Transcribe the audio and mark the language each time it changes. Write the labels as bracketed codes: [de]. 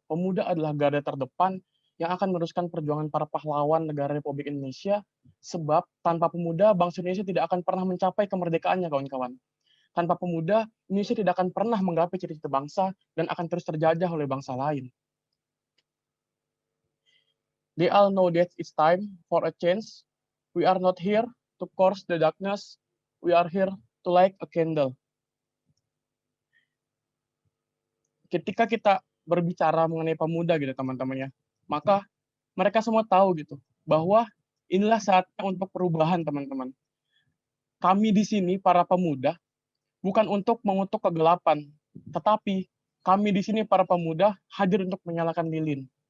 [id] Pemuda adalah garda terdepan yang akan meneruskan perjuangan para pahlawan negara Republik Indonesia, sebab tanpa pemuda bangsa Indonesia tidak akan pernah mencapai kemerdekaannya, kawan-kawan. Tanpa pemuda, Indonesia tidak akan pernah menggapai cita-cita bangsa dan akan terus terjajah oleh bangsa lain. [en] They all know that it's time for a change. We are not here to curse the darkness. We are here to light a candle. [id] Ketika kita berbicara mengenai pemuda gitu teman-teman ya, maka mereka semua tahu gitu bahwa inilah saatnya untuk perubahan, teman-teman. Kami di sini para pemuda bukan untuk mengutuk kegelapan, tetapi kami di sini para pemuda hadir untuk menyalakan lilin.